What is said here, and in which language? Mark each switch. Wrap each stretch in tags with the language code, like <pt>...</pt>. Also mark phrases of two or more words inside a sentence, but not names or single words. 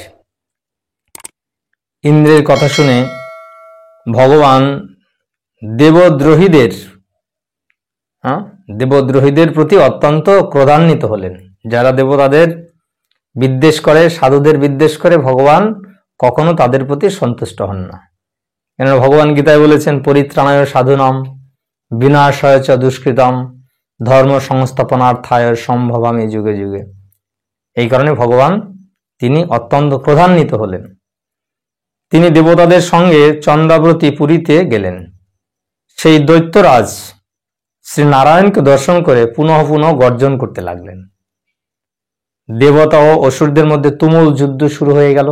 <bn>ইন্দ্রের কথা শুনে ভগবান দেবদ্রোহীদের প্রতি অত্যন্ত ক্রোধান্বিত হলেন। যারা দেবতাদের বিদ্বেষ করে, সাধুদের বিদ্বেষ করে, ভগবান কখনো তাদের প্রতি সন্তুষ্ট হন না। কেন ভগবান গীতায় বলেছেন,</bn> <sa>পরিত্রাণায় সাধুনাম বিনাশায় চ দুষ্কৃতম ধর্ম সংস্থাপনার্থায় সম্ভবামি যুগে যুগে।</sa> <bn>এই কারণে ভগবান তিনি অত্যন্ত ক্রোধান্বিত হলেন। তিনি দেবতাদের সঙ্গে চন্দ্রাবতী পুরীতে গেলেন। সেই দৈত্যরাজ শ্রী নারায়ণকে দর্শন করে পুনঃ পুনঃ গর্জন করতে লাগলেন। দেবতা ও অসুরদের মধ্যে তুমুল যুদ্ধ শুরু হয়ে গেল।</bn>